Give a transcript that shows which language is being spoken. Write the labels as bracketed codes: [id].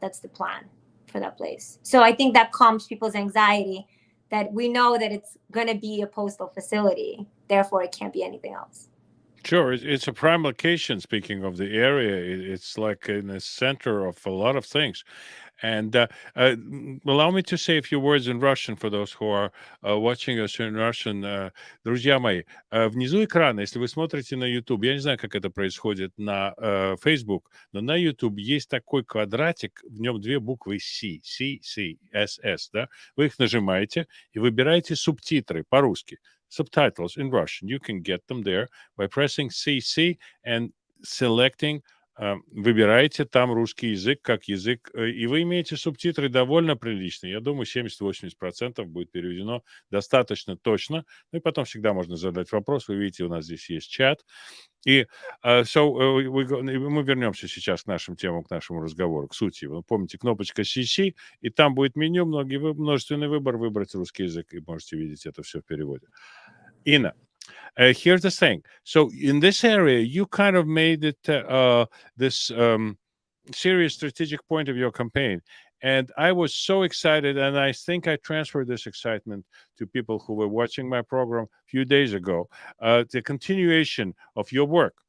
[en] That's the plan for that place. So I think that calms people's anxiety that we know that it's going to be a postal facility. Therefore, it can't be anything else. Sure, it's a prime location. Speaking of the area, it's like in the center of a lot of things. And allow me to say a few words in Russian for those who are watching us in Russian. [ru] Друзья мои, внизу экрана, если вы смотрите на YouTube, я не знаю, как это происходит на Facebook, но на YouTube есть такой квадратик, в нем две буквы C, S, да? Вы их нажимаете и выбираете субтитры по-русски. [en] Subtitles in Russian. You can get them there by pressing CC and selecting. [ru] Выбираете там русский язык как язык, и вы имеете субтитры довольно приличные. Я думаю, 70-80% будет переведено достаточно точно. Ну и потом всегда можно задать вопрос. Вы видите, у нас здесь есть чат. И мы вернемся сейчас к нашим темам, к нашему разговору, к сути. Вы помните, кнопочка CC, и там будет меню, множественный выбор, выбрать русский язык, и можете видеть это все в переводе. [en] Инна, here's the thing. So in this area, you kind of made it this serious strategic point of your campaign. And I was so excited, and I think I transferred this excitement to people who were watching my program a few days ago, the continuation of your work.